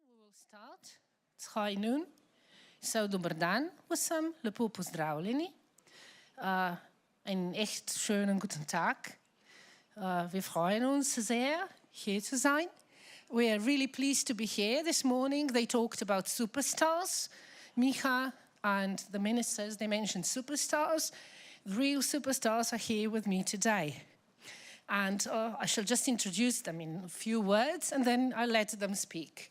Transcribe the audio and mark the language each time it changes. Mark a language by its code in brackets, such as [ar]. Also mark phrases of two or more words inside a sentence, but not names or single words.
[en] will start. Tschajnun. [sl] So, dober dan vsem, lepo pozdravljeni. [de] Einen echt schönen guten Tag. Wir freuen uns sehr, hier zu sein. [en] We are really pleased to be here this morning. They talked about superstars. Miha and the ministers, they mentioned superstars. The real superstars are here with me today. And I shall just introduce them in a few words and then I'll let them speak.